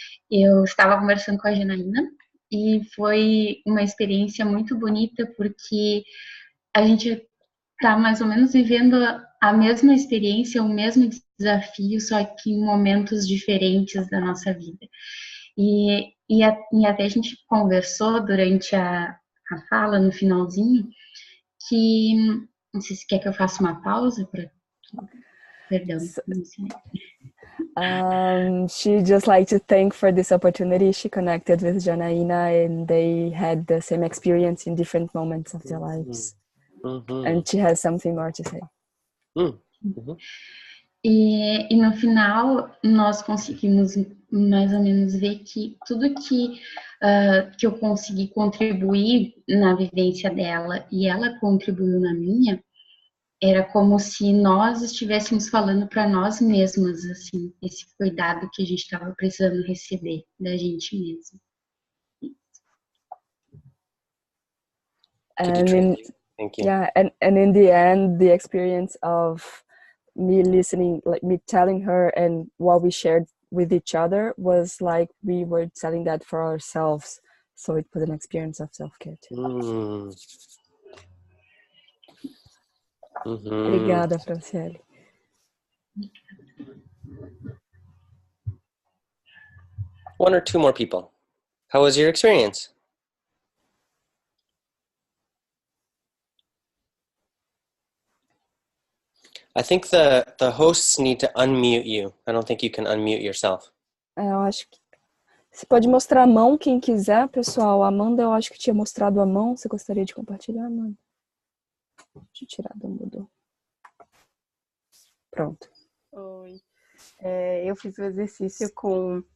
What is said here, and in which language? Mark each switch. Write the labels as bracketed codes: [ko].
[pt] Eu estava conversando com a Janaína e foi uma experiência muito bonita porque a gente está mais ou menos vivendo a mesma experiência, o mesmo desafio, só que em momentos diferentes da nossa vida. E até a gente conversou durante a fala, no finalzinho, que não sei se quer que eu faça uma pausa para... Perdão, não sei. [en] She just like to thank for this opportunity. She connected with Janaína and they had the same experience in different moments of their lives. And she has something more to say. [pt] E no final, nós conseguimos mais ou menos ver que tudo que eu consegui contribuir na vivência dela e ela contribuiu na minha, era como se nós estivéssemos falando para nós mesmas, assim, esse cuidado que a gente estava precisando receber da gente mesma. [en] Thank you. Yeah, and in the end, the experience of me listening, like me telling her and what we shared with each other was like we were telling that for ourselves. So it was an experience of self-care too. [pt] Obrigada, Franciele. [en] One or two more people. How was your experience? I think the hosts need to unmute you. I don't think you can unmute yourself. [pt] Eu acho que você pode mostrar a mão, quem quiser, pessoal. A Amanda, eu acho que tinha mostrado a mão. Você gostaria de compartilhar, Amanda? Deixa eu tirar do mudo. Pronto. Oi. Eu fiz o exercício com...